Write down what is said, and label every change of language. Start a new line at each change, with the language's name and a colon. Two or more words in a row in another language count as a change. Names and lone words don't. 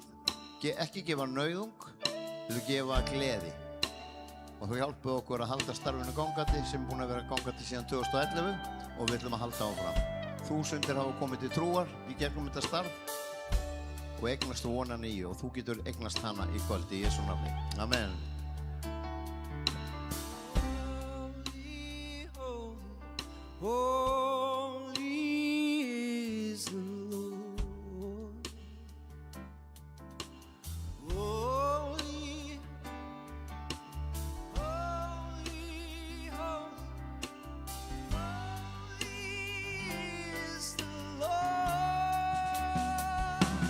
Icelandic: Ekki gefa nauðung, heldur gefa gleði. Og þú hjálpuð okkur að halda starfinu gangandi, sem búin að vera gangandi síðan 2011, og við ætlum að halda áfram. Þúsundir hafa komið til trúar í gegnum þetta starf og eignast þú vonan í, og þú getur eignast hana í kvöld í Jesú nafni. Amen.
English: Holy is the Lord. Holy, holy, holy, holy is the Lord.